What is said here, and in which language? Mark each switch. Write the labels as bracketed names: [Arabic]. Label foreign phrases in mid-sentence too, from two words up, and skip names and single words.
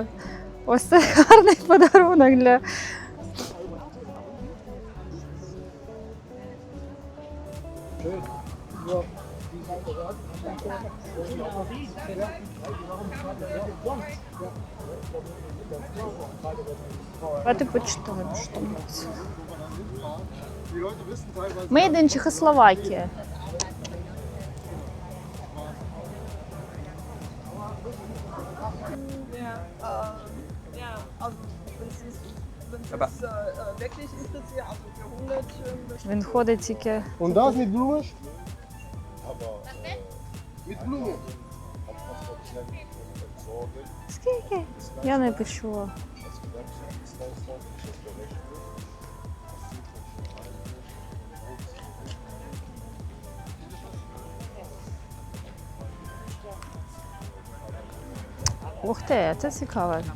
[Ukrainian] Ось це гарний подарунок для... Давайте почитаємо, що там. [English] Made in Чехословакія. [German] Wirklich interessiert, also für 100 [Ukrainian] Він ходить тільки... [German] Und das mit Blumen? Mit Blumen. [Ukrainian] Скільки? Я не почула. Ух ти, це цікаво.